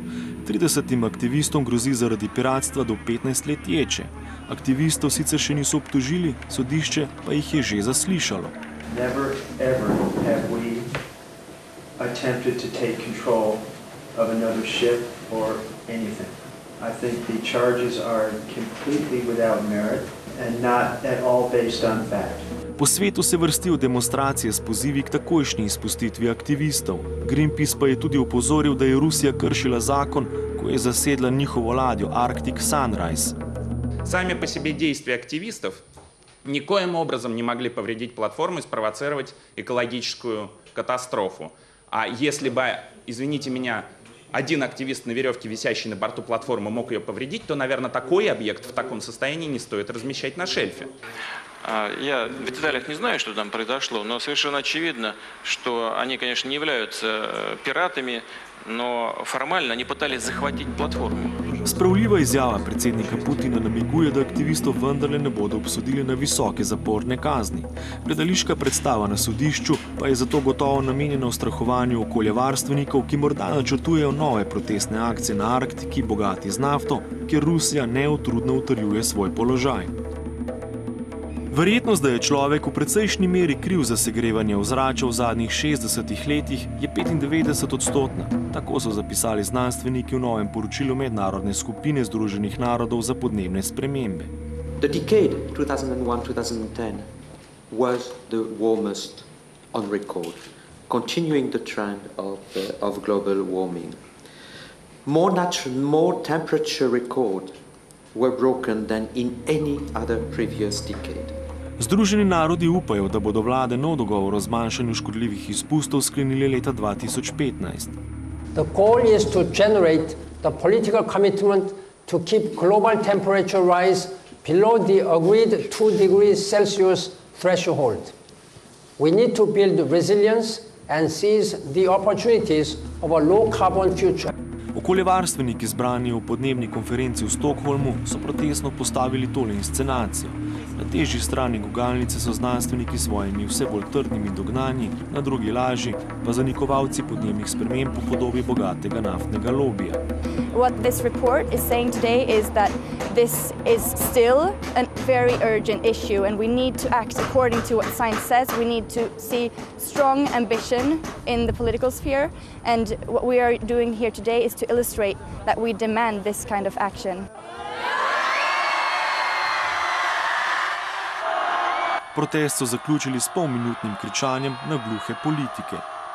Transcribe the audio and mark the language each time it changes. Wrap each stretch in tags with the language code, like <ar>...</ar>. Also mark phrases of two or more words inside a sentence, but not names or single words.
<sl>30 aktivistom grozi zaradi piratstva do 15 let ječe. Aktivistov sicer še niso obtožili, sodišče pa jih je že zaslišalo.</sl> <en>Never ever have we attempted to take control of another ship or anything. I think the charges are completely without merit and not at all based on fact.</en> <sl>Po svetu se vrstijo demonstracije s pozivi k takojšnji izpustitvi aktivistov. Greenpeace pa je tudi opozoril, da je Rusija kršila zakon, ko je zasedla njihovo ladjo Arctic Sunrise.</sl> <ru>Сами по себе действия активистов никоим образом не могли повредить платформу и спровоцировать экологическую катастрофу. А если бы, извините меня, один активист на веревке, висящий на борту платформы, мог ее повредить, то, наверное, такой объект в таком состоянии не стоит размещать на шельфе. Я в деталях не знаю, что там произошло, но совершенно очевидно, что они, конечно, не являются пиратами, но формально они пытались захватить платформу.</ru> <sl>Spravljiva izjava predsednika Putina namiguje, da aktivistov vendarle ne bodo obsodili na visoke zaporne kazni. Gledališka predstava na sodišču pa je zato gotovo namenjena ustrahovanju okoljevarstvenikov, ki morda načrtujejo nove protestne akcije na Arktiki, bogati z nafto, kjer Rusija neutrudno utrjuje svoj položaj. Verjetnost, da je človek v precejšnji meri kriv za segrevanje ozračja v zadnjih 60 letih, je 95-odstotna. Tako so zapisali znanstveniki v novem poročilu Mednarodne skupine Združenih narodov za podnebne spremembe.</sl> <en>The decade 2001-2010 was the warmest on record, continuing the trend of global warming. More temperature records were broken than in any other previous decade.</en> <sl>Združeni narodi upajo, da bodo vlade nov dogovor o zmanjšanju škodljivih izpustov sklenili leta 2015.</sl> <en>The goal is to generate the political commitment to keep global temperature rise below the agreed 2 degrees Celsius threshold. We need to build resilience and seize the opportunities of a low-carbon future.</en> <sl>Okoljevarstveniki zbrani v podnebni konferenci v Stockholmu so protestno postavili tole inscenacijo. Na težji strani gugalnice so znanstveniki s svojimi vse bolj trdnimi dognanji, na drugi laži pa zanikovalci podnebnih sprememb po podobi bogatega naftnega lobija.</sl> <en>What this report is saying today is that this is still a very urgent issue and we need to act according to what science says. We need to see strong ambition in the political sphere, and what we are doing here today is to illustrate that we demand this kind of action.</en> <sl>Protest so zaključili s polminutnim kričanjem na gluhe politike.</sl>